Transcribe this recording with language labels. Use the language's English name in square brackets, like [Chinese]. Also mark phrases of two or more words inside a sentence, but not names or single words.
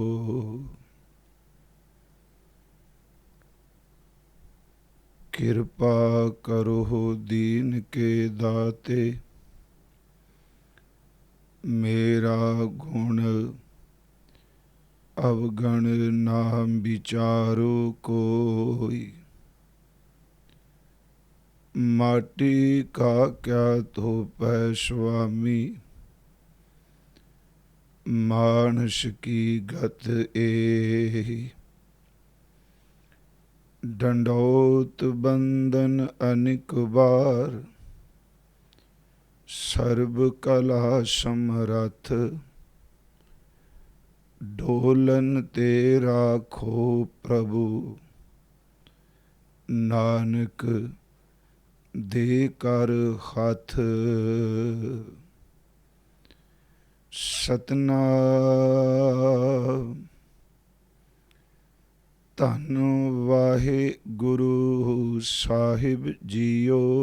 [Punjabi] ਕਿਰਪਾ ਕਰੋ ਦੀਨ ਕੇ ਦਾਤੇ, ਮੇਰਾ ਗੁਣ ਅਵਗਣ ਨਾਮ ਵਿਚਾਰੋ ਕੋਈ। [Hindi] माटी का क्या धोपै स्वामी, मानस की गत एहि। दंडौत बंदन अनिक बार, सर्व कला समरथ। ढोलन ते राखो प्रभु, नानक दे कर हथ। सतनाम। धन वाहिगुरु साहिब जीओ।